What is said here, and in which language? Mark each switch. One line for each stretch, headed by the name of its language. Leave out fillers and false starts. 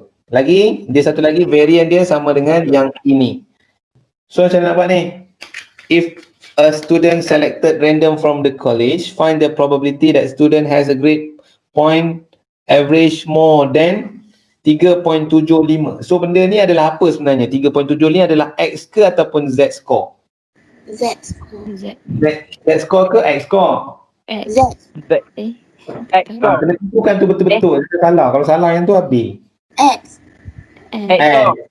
Malay: Lagi, dia satu lagi variant dia sama dengan yang ini. So macam nak buat ni?
English: If a student selected random from the college, find the probability that student has a grade point average more than 3.75.
Malay: So benda ni adalah apa sebenarnya? 3.75 ni adalah X ke ataupun Z score? Z score. Z. Z score ke X score? X. Z. X score. Kena tentukan tu betul-betul. Salah. Kalau salah yang tu habis. X. X score.